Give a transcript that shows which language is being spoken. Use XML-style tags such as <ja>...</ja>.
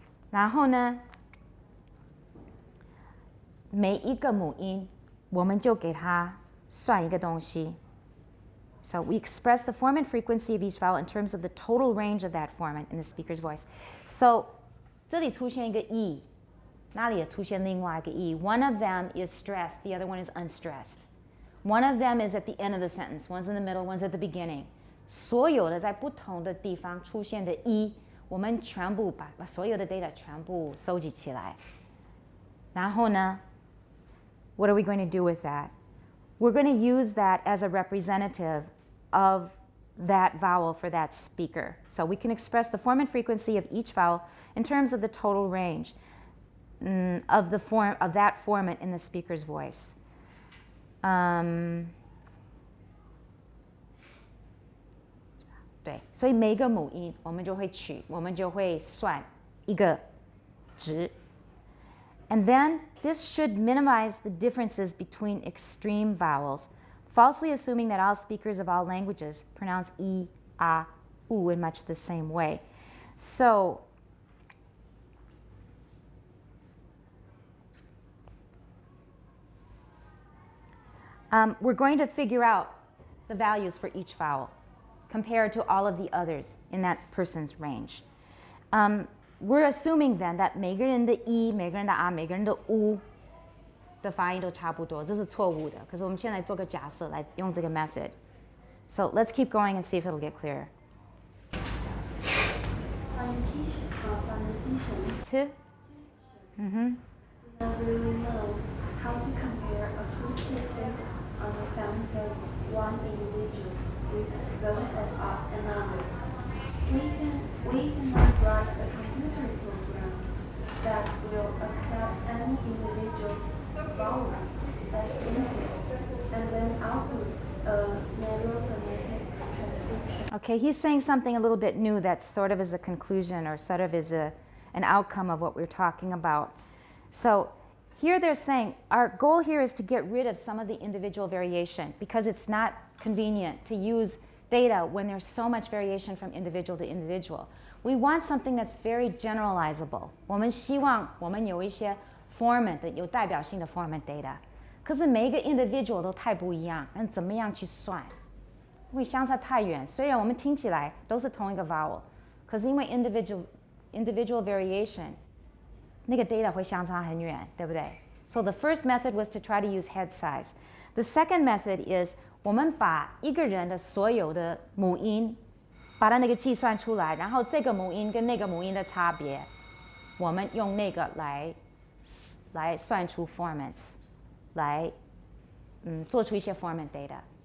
<zh>然后呢每一个母音我们就给它算一个东西.</zh> <en>So we express the form and frequency of each vowel in terms of the total range of that form in the speaker's voice. So</en> <zh>这里出现一个 E, 那里也出现另外一个 E.</zh> <en>One of them is stressed, the other one is unstressed. One of them is at the end of the sentence, one's in the middle, one's at the beginning.</en> <zh>所有的在不同的地方出现的 E, 我们全部把所有的 data 全部收集起来. 然后呢</zh> <en>what are we going to do with that? We're going to use that as a representative of that vowel for that speaker. So we can express the form and frequency of each vowel in terms of the total range of the form of that formant in the speaker's voice.</en> <zh>对，所以每一个母音我们就会算一个值.</zh> <en>And then this should minimize the differences between extreme vowels, falsely assuming that all speakers of all languages pronounce E, A, U in much the same way. So we're going to figure out the values for each vowel compared to all of the others in that person's range. We're assuming then that</en> <zh>每个人的 E, 每个人的 A, 每个人的 U 的发音都差不多，这是错误的。可是我们现在做个假设来用这个 method.</zh> <en>So let's keep going and see if it'll get clearer. Phoneticians do not really know how to compare acoustic data on the sounds of one individual with those of another. We cannot write a computer program that will accept any individual's vowels as input and then output a narrow phonetic transcription. Okay, he's saying something a little bit new that sort of is a conclusion or sort of is an outcome of what we're talking about. So here they're saying our goal here is to get rid of some of the individual variation because it's not convenient to use data when there's so much variation from individual to individual. We want something that's very generalizable.</en> <zh>我们希望我们有一些 format 的有代表性的 format data. 可是每一个 individual 都太不一样，那怎么样去算？会相差太远。虽然我们听起来都是同一个 vowel， 可是因为 individual variation， 那个 data 会相差很远，对不对？</zh> <en>So the first method was to try to use head size. The second method is</en> <zh>我们把一个人的所有的母音，把它那个计算出来，然后这个母音跟那个母音的差别，我们用那个来算出 formants， 来做出一些 format data.</zh>